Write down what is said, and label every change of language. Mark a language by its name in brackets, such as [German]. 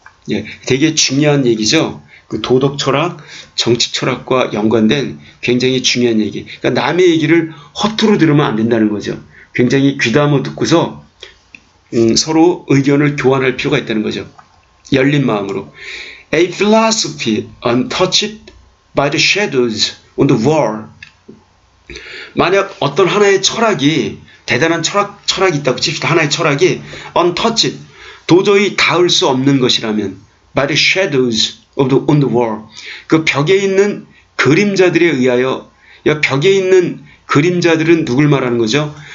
[Korean] 예, 되게 중요한 얘기죠. 그 도덕 철학, 정치 철학과 연관된 굉장히 중요한 얘기. 그러니까 남의 얘기를 허투루 들으면 안 된다는 거죠. 굉장히 귀담아 듣고서 서로 의견을 교환할 필요가 있다는 거죠. 열린 마음으로. [English] A philosophy untouched by the shadows on the wall. [Korean] 만약 어떤 하나의 철학이 대단한 철학이 있다고 칩시다. 하나의 철학이 [English] untouched [Korean] 도저히 닿을 수 없는 것이라면 [English] by the shadows on the wall [Korean] 그 벽에 있는 그림자들에 의하여 벽에 있는 그림자들은 누굴 말하는 거죠?